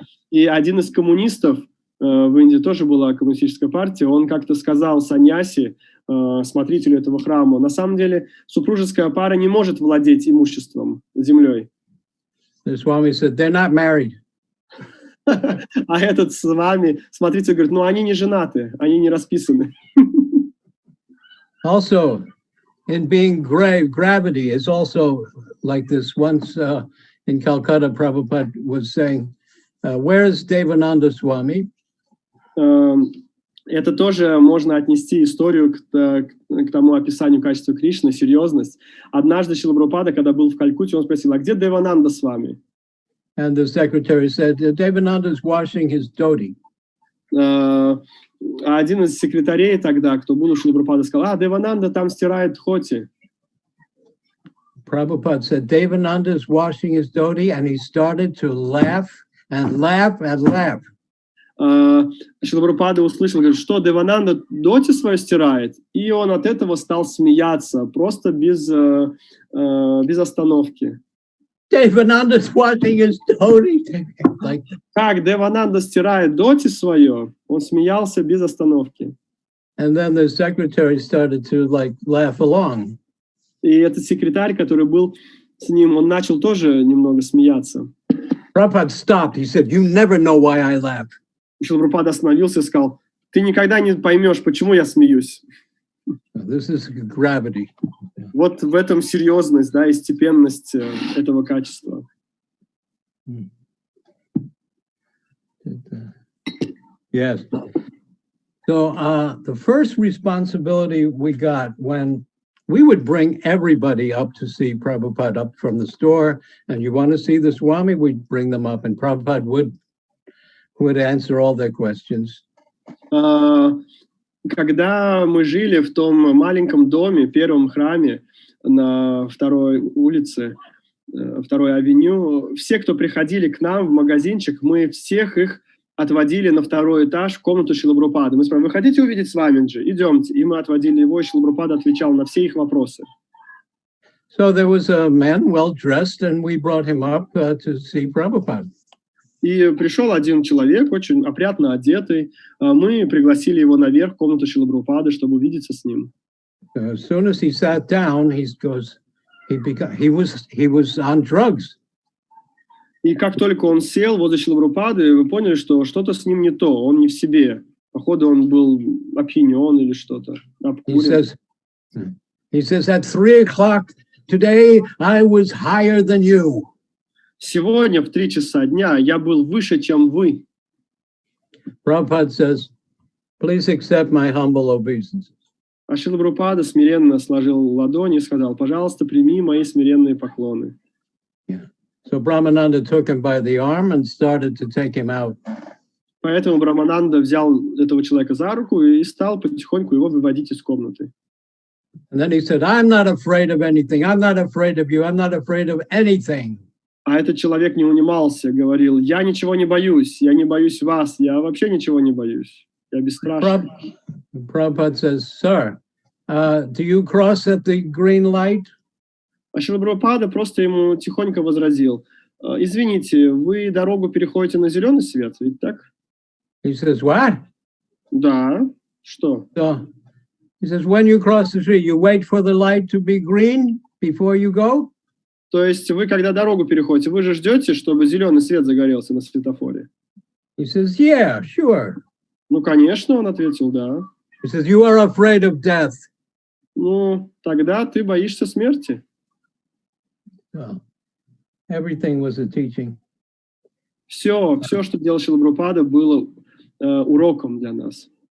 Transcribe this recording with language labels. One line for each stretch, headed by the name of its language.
Russian: И один из коммунистов в Индии тоже была коммунистическая партия, он как-то сказал саньяси, смотрителю этого храма, на самом деле супружеская пара не может владеть имуществом, землей.
English: The Swami said, they're not married.
Russian: А этот с вами, смотритель говорит, ну они не женаты, они не расписаны.
English: Also, in being gravity is also like this. Once in Calcutta, Prabhupada was saying, where is Devananda Swami?
Russian: Это тоже можно отнести историю к тому описанию качества Кришны, серьезность. Однажды Шрила Прабхупада, когда был в Калькутте, он спросил, а где Девананда с вами?
English: And the secretary said, Devananda is washing his dhoti.
Russian: А один из секретарей тогда, кто был у Шрила Прабхупады, сказал, Девананда там стирает дхоти.
English: Prabhupada said, Devananda is washing his dhoti, and he started to laugh and laugh and laugh.
Russian: Шрила Прабхупада услышал, говорит, что Девананда доти свою стирает, и он от этого стал смеяться, просто без остановки.
English: Devananda is washing his dhoti. Like,
Russian: Как Девананда стирает доти свое, он смеялся без остановки.
English: and then the secretary started to like laugh along.
Russian: И этот секретарь, который был с ним, он начал тоже немного смеяться.
English: Prabhupada stopped. He said, you never know why I laugh.
Russian: Шрила Прабхупада остановился и сказал, ты никогда не поймешь, почему я смеюсь.
English: This is gravity.
Russian: Вот в этом серьезность, да, и степенность этого качества.
English: Yes. So the first responsibility we got when we would bring everybody up to see Prabhupada up from the store, and you want to see the Swami, we'd bring them up, and Prabhupada would answer all their questions.
Russian: Когда мы жили в том маленьком доме, первом храме на второй улице, второй авеню, все, кто приходили к нам в магазинчик, мы всех их отводили на второй этаж в комнату Шрилы Прабхупады. Мы спрашивали, вы хотите увидеть Свамиджи? Идемте. И мы отводили его, и Шрила Прабхупада отвечал на все их вопросы.
English: So there was a man well dressed, and we brought him up to see Prabhupada.
Russian: И пришел один человек, очень опрятно одетый. Мы пригласили его наверх в комнату Шрилы Прабхупады, чтобы увидеться с ним.
English: As soon as he sat down, he was on drugs.
Russian: И как только он сел возле Шрилы Прабхупады, вы поняли, что что-то с ним не то, он не в себе. Походу, он был опьянен или что-то, обкурен.
English: He says, at 3 o'clock today, I was higher than you.
Russian: Сегодня в 3 часа дня я был выше, чем вы.
English: Prabhupada says, please accept my humble obeisance.
Russian: А Шрила Прабхупада смиренно сложил ладони и сказал, пожалуйста, прими мои смиренные поклоны.
English: Yeah. So Brahmananda took him by the arm and started to take him out.
Russian: Поэтому Брахмананда взял этого человека за руку и стал потихоньку его выводить из комнаты.
English: And then he said, I'm not afraid of anything. I'm not afraid of you. I'm not afraid of anything.
Russian: А этот человек не унимался, говорил, я ничего не боюсь, я не боюсь вас, я вообще ничего не боюсь, я бесстрашен.
English: Prabhupada says, sir, do you cross at the green light?
Russian: А Шрила Прабхупада просто ему тихонько возразил, извините, вы дорогу переходите на зеленый свет, ведь так?
English: He says, what?
Russian: Да, что?
English: So, he says, when you cross the street, you wait for the light to be green before you go?
Russian: То есть вы, когда дорогу переходите, вы же ждете, чтобы зеленый свет загорелся на светофоре?
English: He says, yeah, sure.
Russian: Ну, конечно, он ответил, да.
English: He says, you are afraid of death.
Russian: Ну, тогда ты боишься смерти.
English: So, everything was a teaching.
Russian: Все, что делал Шрила Прабхупада, было уроком для нас.